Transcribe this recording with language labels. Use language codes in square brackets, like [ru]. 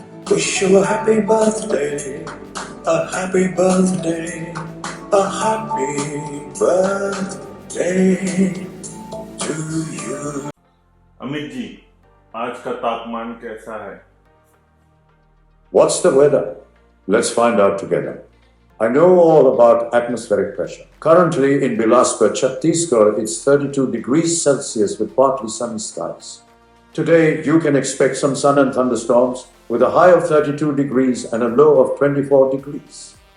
[en] Wish you a happy birthday, a happy birthday, a happy birthday to you. [hi] Amit ji, आज का तापमान कैसा है? [en] What's the weather? Let's find out together. I know all about atmospheric pressure. Currently in Bilaspur, Chhattisgarh, it's 32 degrees Celsius with partly sunny skies. Today, you can expect some sun and thunderstorms with a high of 32 degrees and a low of 24 degrees.